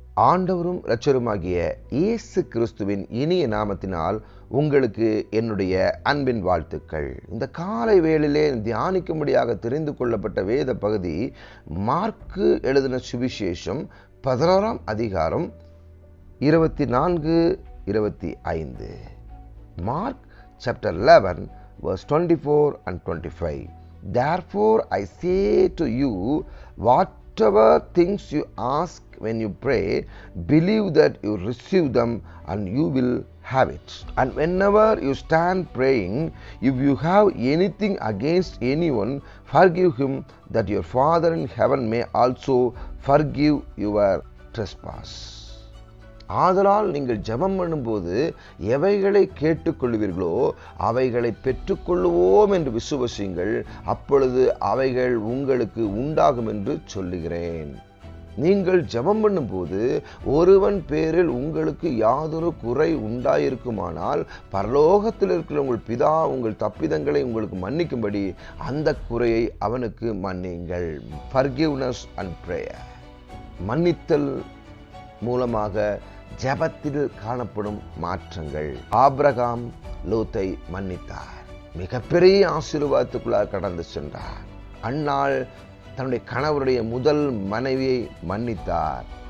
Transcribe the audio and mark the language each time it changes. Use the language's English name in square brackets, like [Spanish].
[Tamil] ஆண்டவரும் இரட்சகருமாகிய இயேசு கிறிஸ்துவின் இனிய நாமத்தினால் உங்களுக்கு என்னுடைய அன்பின் வாழ்த்துக்கள். இந்த காலை வேளையிலே தியானிக்கும்படியாக தெரிந்து கொள்ளப்பட்ட வேத பகுதி மார்க்கு எழுதின சுவிசேஷம் 11ஆம் அதிகாரம் 24-25. [English] Mark chapter 11 verse 24 and 25. Therefore I say to you, whatever things you ask when you pray, believe that you receive them and you will have it. And whenever you stand praying, if you have anything against anyone, forgive him, that your Father in heaven may also forgive your trespass. [Tamil] ஆதலால் நீங்கள் ஜெபம் பண்ணும்போது எவைகளை கேட்டுக்கொள்வீர்களோ அவைகளை பெற்றுக்கொள்ளுவோம் என்று விசுவசியுங்கள், அப்பொழுது அவைகள் உங்களுக்கு உண்டாகும் என்று சொல்லுகிறேன். நீங்கள் ஜெபம் பண்ணும்போது ஒருவன் பேரில் உங்களுக்கு யாதொரு குறை உண்டாயிருக்குமானால் பரலோகத்தில் இருக்கிற உங்கள் பிதா உங்கள் தப்பிதங்களை உங்களுக்கு மன்னிக்கும்படி அந்த குறையை அவனுக்கு மன்னியுங்கள். [English] Forgiveness and prayer. [Tamil] மன்னித்தல் மூலமாக ஜெபத்தில் காணப்படும் மாற்றங்கள். ஆபிரகாம் லோத்தை மன்னித்தார், மிகப்பெரிய ஆசீர்வாதத்துக்குள்ளாக கடந்து சென்றார். அன்னாள் தன்னுடைய கணவருடைய முதல் மனைவியை மன்னித்தார்.